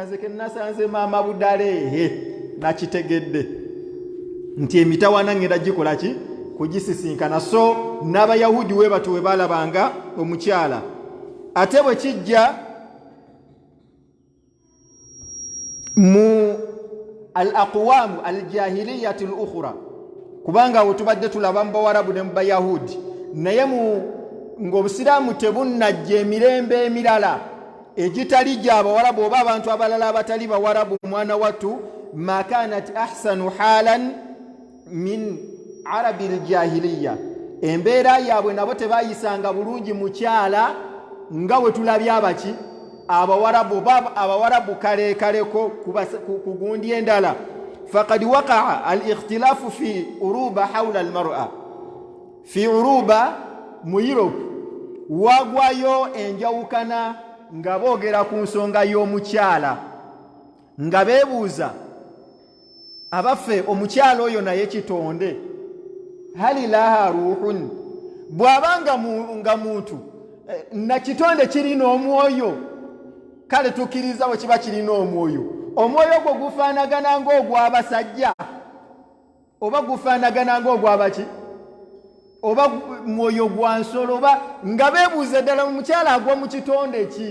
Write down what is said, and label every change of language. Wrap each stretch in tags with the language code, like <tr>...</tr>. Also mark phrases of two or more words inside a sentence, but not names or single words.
<lg>Nze ke nasanze maama Budaleehe nakitegedde nti emitawaana ngenda gikola ki? Kugisisinkana. So n'Abayahudi we batyo we balabanga omukyala. Ate bwe kijja mu</lg> <ar>الأقوام الجاهلية الأخرى,</ar> <lg>kubanga we tubadde tulaba mu Bawarabu ne mu Bayahudi, naye ng'Obusiraamu tebunnajja emirembe emirala egitali gy'Abawarabu oba abantu abalala abatali Bawarabu, mwana wattu,</lg> <ar>ما كانت أحسن حالا من عرب الجاهلية,</ar> <lg>embeera yaabwe nabo tebayisanga bulungi mukyala nga bwe tulabye abaki Abawarabu kalekaleko ku gundi endala.</lg> <ar>فقد وقع الاختلاف في أوروبا حول المرأة، في أوروبا</ar> <lg>mu Europe wagwayo enjawukana nga boogera ku nsonga y'omukyala, nga beebuuza abaffe omukyala oyo naye kitonde,</lg> <ar>هل لها روح,</ar> <lg>bw'abanga nga muntu na kitonde kirina omwoyo, kale tukkiriza bwe kiba kirina omwoyo, omwoyo gwo gufaanagana ng'ogw'abasajja oba gufaanagana ng'ogw'abaki, oba mwoyo gwa nsolo, oba nga beebuuza ddala omukyala agwa mu kitonde ki?</lg>